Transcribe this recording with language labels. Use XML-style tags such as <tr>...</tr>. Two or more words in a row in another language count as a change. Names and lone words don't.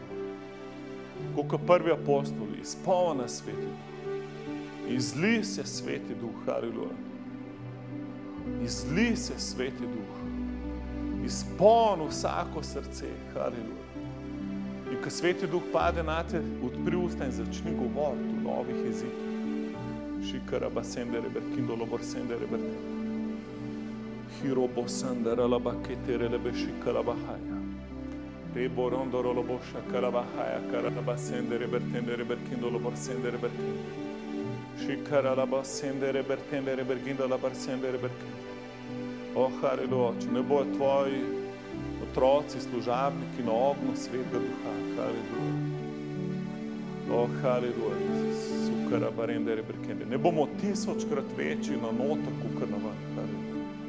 <sl>Tako kot prvi apostoli, izpolni nas Sveti Duh. Izli se Sveti Duh, haleluja. Izli se Sveti Duh. Izpolni vsako srce, haleluja. In ko Sveti Duh pade nate, odpri usta in začni govoriti v novih jezikih. Šikara sendere berkindo lobor sendere berkindo. Hirobo sandara labakete lebe šikara bahaja. Rebo rondoro lobo šakara bahaja karaba sendere bertendere berkindo lobor sendere berkindo. Šikara laba sendere bertendere berkindo labar sendere berkindo. O, haleluja, če ne bojo tvoji otroci, služabniki na ognju Svetega Duha, haleluja. O, haleluja, sukara barendere berkende. Ne bomo 1000-krat večji na noter, kot na ven, haleluja.</sl>